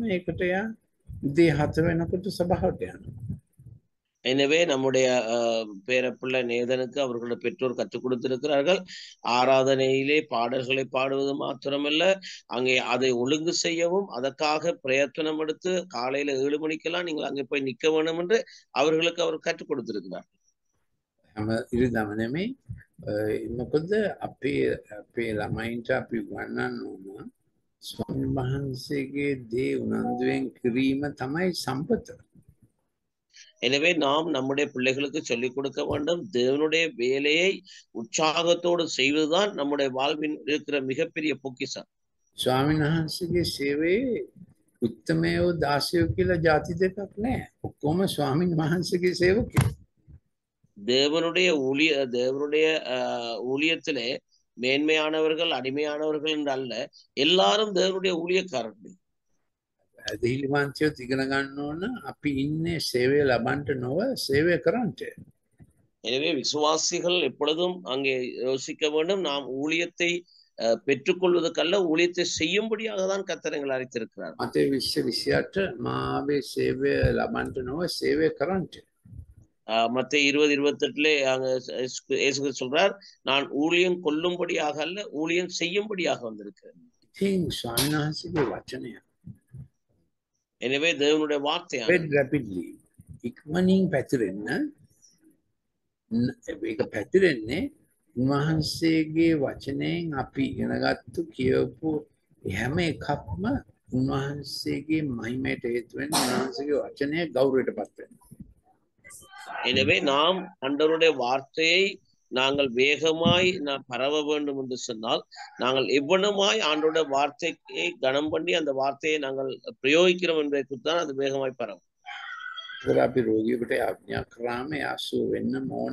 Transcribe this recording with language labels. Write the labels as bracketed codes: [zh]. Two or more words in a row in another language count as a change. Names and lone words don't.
[si] ඒකට යා උදේ 7 වෙනකොට සභාවට යනවා. [ta] எனவே நம்முடைய பேரப்பிள்ளை நேதனுக்கு அவர்களுடைய பெற்றோர் கற்றுக் கொடுத்திருக்கிறார்கள். ஆராதனையிலே பாடல்களை பாடுவது மாத்திரமல்ல, அங்கே அதை ஒழுங்கு செய்யவும் அதற்காக பிரயத்தனம் எடுத்து காலையில 7 மணிக்கெல்லாம் நீங்கள் அங்கே போய் நிற்க வேண்டும் என்று அவர்களுக்கு அவர் கற்றுக் கொடுத்திருக்கிறார். [si] ඉරිදම නෙමෙයි. මොකද අපේ ළමයින්ට අපි උගන්වන්න ඕන ස්වාමීන් වහන්සේගේ දේ උනන්දුවෙන් කිරීම තමයි සම්පත. [ta] எனவே நாம் நம்முடைய பிள்ளைகளுக்கு சொல்லிக் கொடுக்க வேண்டும். தேவனுடைய வேலையை உற்சாகத்தோடு செய்வதுதான் நம்முடைய வாழ்வின் இருக்கிற மிகப்பெரிய பொக்கிஷம். [si] ස්වාමීන් වහන්සේගේ සේවයේ උත්තමයෝ දාසයෝ කියලා ಜಾති දෙකක් නැහැ. ඔක්කොම ස්වාමීන් වහන්සේගේ සේවකයෝ. [ta] தேவனுடைய ஊழியத்திலே மேன்மையானவர்கள் அடிமையானவர்கள் என்று அல்ல, எல்லாரும் தேவனுடைய ஊழியக்காரர்கள். [si] ඇදහිලිවන්තයෝ ඉගෙන ගන්න ඕන අපි ඉන්නේ සේවය ලබන්නට නොව සේවය කරන්නට. [ta] எனவே விசுவாசிகள் எப்பொழுதும் அங்கே யோசிக்க வேண்டும், நாம் ஊழியத்தை பெற்றுக்கொள்வதற்கல்ல, ஊழியத்தை செய்யும்படியாக தான் கர்த்தர் எங்களை அழைத்திருக்கிறார். [si] මතේ 20:28 මාවේ සේවය ලබන්නට නොව සේවය කරන්නට. [ta] மத்தேயு 20:28 அங்க இயேசு சொல்றார், நான் ஊழியம் கொள்ளும்படியாக அல்ல, ஊழியம் செய்யும்படியாக வந்திருக்கிறேன். [si] ඉතින් ස්වාමීන් වහන්සේගේ වචනය [ta] எனவே தேவனுடைய வார்த்தை [si] rapidly ඉක්මනින් පැතිරෙන්න ඒක පැතිරෙන්නේ උන්වහන්සේගේ වචනයෙන් අපි ඉගෙනගත්තු කියවපු හැම එකක්ම උන්වහන්සේගේ මහිමයට හේතු වෙන උන්වහන්සේගේ වචනය ගෞරවයට පත් වෙනවා. [ta] எனவே நாம் ஆண்டவருடைய வார்த்தையை நாங்கள் வேகமாய் பரவ வேண்டும் என்று சொன்னால், நாங்கள் எவ்வளவுமாய் ஆண்டோட வார்த்தையை கனம் பண்ணி அந்த வார்த்தையை நாங்கள் பிரயோகிக்கிறோம் என்பதை குறித்தான் அது வேகமாய் பரவும். [si] අපි රෝගියෙකුට ආඥා කරාම ආසු වෙන්න ඕන.